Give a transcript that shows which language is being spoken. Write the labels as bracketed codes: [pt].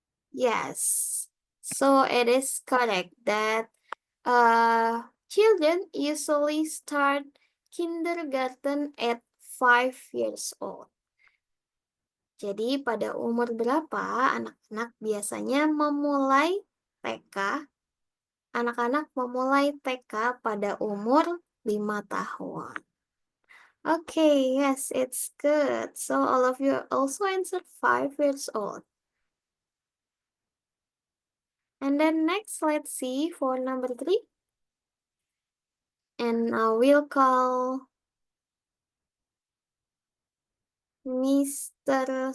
[en] Yes. So it is correct that children usually start kindergarten at 5 years old. [id] Jadi pada umur berapa anak-anak biasanya memulai TK? Anak-anak memulai TK pada umur 5 tahun. [en] Okay, yes, it's good. So all of you also answered 5 years old. And then next, let's see for number 3. And we'll call Mr.